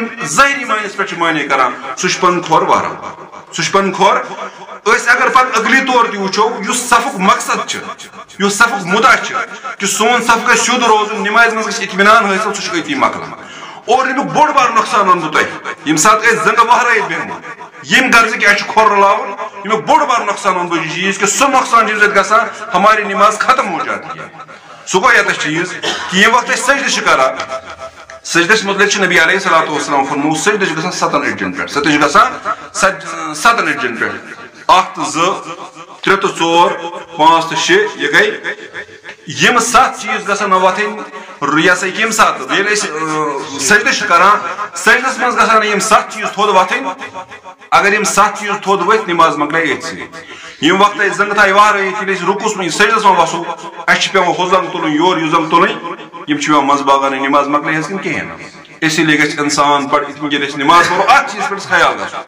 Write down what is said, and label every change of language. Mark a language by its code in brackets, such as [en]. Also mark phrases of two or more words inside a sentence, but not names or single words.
[ks] ظٲہری معنیَس پٮ۪ٹھ چھُ معنی کران سُہ چھُ پنُن کھۄر وہران سُہ چھُ پنُن کھۄر أسۍ اگر پتہٕ عقلی طور تہِ وٕچھو یُس صفُک مقصد چھُ یُس صفُک مُدعا چھُ کہِ سون صف گژھِ سیوٚد روزُن نٮ۪مازِ منٛز گژھِ اطمینان حٲصِل سُہ چھُ أتی مۄکلان اور امیُک بوٚڑ بار نۄقصان ونہٕ بہٕ تۄہہِ ییٚمہِ ساتہٕ أسۍ زنٛگہٕ وہرٲیِتھ بیٚہمو ییٚمہِ غرضہٕ کہِ اَسہِ چھُ کھۄر رلاوُن امیُک بوٚڑ بار نۄقصان ونہٕ بہٕ یہِ چیٖز کہِ سُہ نۄقصان چھُ اَمہِ سۭتۍ گژھان [ur] ہماری نٮ۪ماز ختم ہو جاتی ہے [ks] سُہ گوٚو ییٚتٮ۪تھ چیٖز کہِ ییٚمہِ وقتہٕ أسۍ سجدٕ چھِ کران سجدس متعلق چھُ نبی [ar] علیہ الصلوۃ والسلام [ks] فرمووُ سجدٕ چھُ گژھان 7 اڈجن پٮ۪ٹھ سجدٕ چھُ گژھان 7 اڈجن پٮ۪ٹھ 1 تہٕ 2 3 تہٕ 4 5 تہٕ 6 یہِ گٔے یِم 7 چیٖز گژھن نہٕ وۄتھٕنۍ یہِ ہسا ییٚمہِ ساتہٕ ییٚلہِ أسۍ سجدٕ چھِ کران سجدس منٛز گژھن نہٕ یِم 7 چیٖز تھوٚد وۄتھٕنۍ اگر یِم 7 چیٖز تھوٚد ؤتھۍ نٮ۪ماز مۄکلے أتھۍ سۭتۍ ییٚمہِ وقتہٕ أسۍ زنٛگہٕ تھایہِ وہرٲیِتھ ییٚلہِ أسۍ رُکوٗس منٛز سجدس منٛز وسو اَسہِ چھِ پیٚوان ہُہ زنٛگ تُلٕنۍ یورٕ یہِ زنٛگ تُلٕنۍ یِم چھِ پیٚوان منٛزٕ باغانے نٮ۪ماز مۄکلے حظ کِنہٕ کِہیٖنۍ نہٕ [ur] اسی لیے [ks] گژھِ انسان بڑٕ یِتھ کٔنۍ ییٚلہِ أسۍ نٮ۪ماز پرو اکھ چیٖز پٮ۪ٹھ خیال گژھُن